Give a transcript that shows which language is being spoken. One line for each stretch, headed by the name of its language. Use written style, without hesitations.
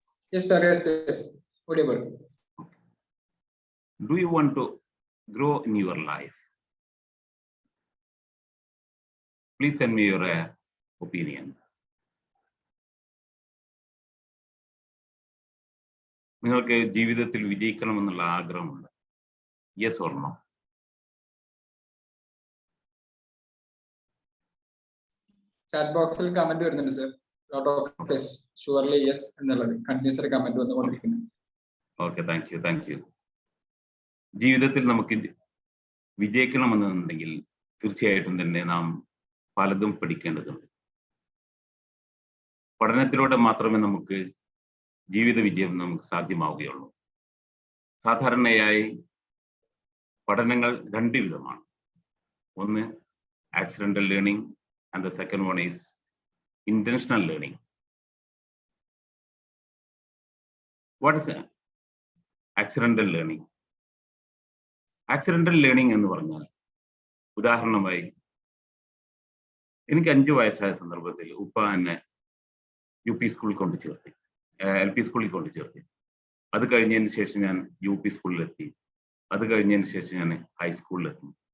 English: Yes, sir. Yes. Audible. Do you want to grow in your life? Please send me your opinion.
Malayalam: നിങ്ങൾക്ക് ജീവിതത്തിൽ വിജയിക്കണമെന്നുള്ള ആഗ്രഹമുണ്ട്?
English: Yes or no?
Malayalam: Chat ബോക്സിൽ comment വരുന്നുണ്ട് sir.
English: lot of yes, surely yes
Malayalam: എന്നുള്ളത് continuous ആയി comment വന്നുകൊണ്ടിരിക്കുന്നു.
English: Okay, thank you.
Malayalam: ജീവിതത്തിൽ നമുക്ക് വിജയിക്കണമെന്നുണ്ടെങ്കിൽ തീർച്ചയായിട്ടും തന്നെ നാം പലതും പഠിക്കേണ്ടതുണ്ട്. പഠനത്തിലൂടെ മാത്രമേ നമുക്ക് ജീവിത വിജയം നമുക്ക് സാധ്യമാവുകയുള്ളൂ. സാധാരണയായി പഠനങ്ങൾ രണ്ട് വിധമാണ്.
English: ഒന്ന് accidental learning and the second one is intentional learning. What is accidental learning?
Malayalam: Accidental learning എന്ന് പറഞ്ഞാൽ, ഉദാഹരണമായി എനിക്ക് 5 വയസ്സായ സന്ദർഭത്തിൽ ഉപ്പ എന്നെ UP സ്കൂളിൽ കൊണ്ട് ചേർത്തി, LP സ്കൂളിൽ കൊണ്ട് ചേർത്തി. അത് കഴിഞ്ഞതിന് ശേഷം ഞാൻ UP സ്കൂളിലെത്തി. അത് കഴിഞ്ഞതിന് ശേഷം ഞാൻ ഹൈസ്കൂളിലെത്തി.